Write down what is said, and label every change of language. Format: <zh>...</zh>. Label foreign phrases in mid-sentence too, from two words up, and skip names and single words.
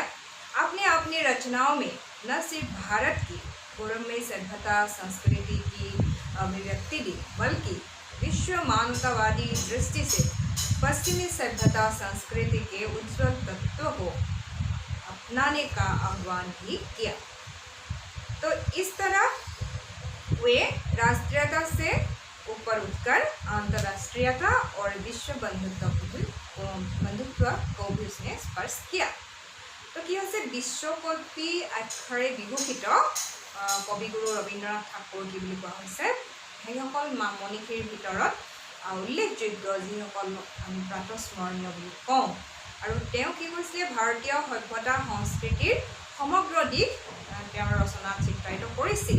<hi>आपने अपनी रचनाओं में न सिर्फ भारत की गौरवमयी सभ्यता संस्कृति की अभिव्यक्ति दी, बल्कि विश्व मानवतावादी दृष्टि से पश्चिमी सभ्यता संस्कृति के उज्ज्वल तत्व को अपनाने का आह्वान भी किया। तो इस तरह वे राष्ट्रीयता से ऊपर उठकर अंतर्राष्ट्रीयता और विश्व बंधुत्व को भी उसने स्पर्श किया।</hi> <as>तो कि হৈছে বিশ্বকবি আখ্যাৰে বিভূষিত কবিগুৰু ৰবীন্দ্ৰনাথ ঠাকুৰ কি বুলি কোৱা হৈছে সেইসকল মনীষীৰ ভিতৰত উল্লেখযোগ্য যিসকল আমি প্ৰাতস্মৰণীয় বুলি কওঁ। আৰু তেওঁ কি কৈছিলে, ভাৰতীয় সভ্যতা সংস্কৃতিৰ সমগ্ৰ দিশ তেওঁৰ ৰচনাত চিত্ৰায়িত কৰিছিল।</as>